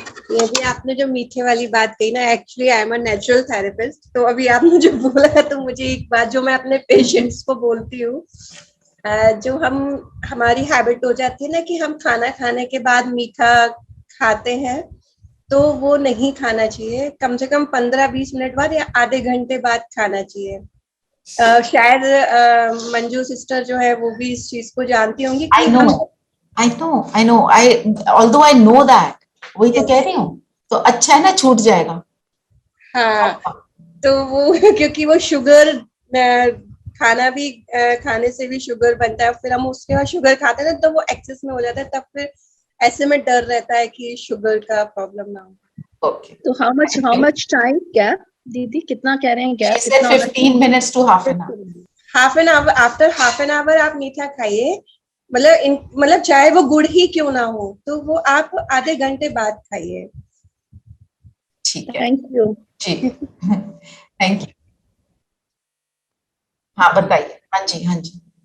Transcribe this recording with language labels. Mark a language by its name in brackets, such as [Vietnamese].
[Hindi] ये भी आपने जो मीठे वाली बात कही ना, [English] actually I am a natural therapist, [Hindi] तो अभी आपने जो बोला है तो मुझे एक बात जो मैं अपने पेशेंट्स को बोलती हूँ, जो हमारी हैबिट हो जाती है ना कि हम खाना खाने के बाद मीठा खाते हैं, तो वो नहीं खाना चाहिए। कम से कम 15-20 मिनट बाद या आधे घंटे बाद खाना चाहिए। शायद मंजू सिस्टर जो है वो भी इस चीज को जानती होंगी कि [English] I know, although I know that, [Hindi] वही तो कह रही हूँ। तो अच्छा है ना, छूट जाएगा। हाँ, तो वो क्योंकि वो शुगर, खाना भी खाने से भी शुगर बनता है, फिर हम उसके बाद शुगर खाते हैं तो वो एक्सेस में हो जाता है, तब फिर ऐसे में डर रहता है कि शुगर का प्रॉब्लम ना हो। [English] Okay. [Hindi] तो [English] how much time gap [Hindi] दीदी, कितना कह रहे हैं gap? [English] She said 15 minutes to half an hour. Half an hour, after half an hour [Hindi] आप मीठा खाइए। मतलब चाहे वो गुड़ ही क्यों ना हो, तो वो आप आधे घंटे बाद खाइए। ठीक है, [English] thank you [Hindi] ji. [English] Thank you. [Hindi] हाँ बताइए। हाँ जी, हाँ जी।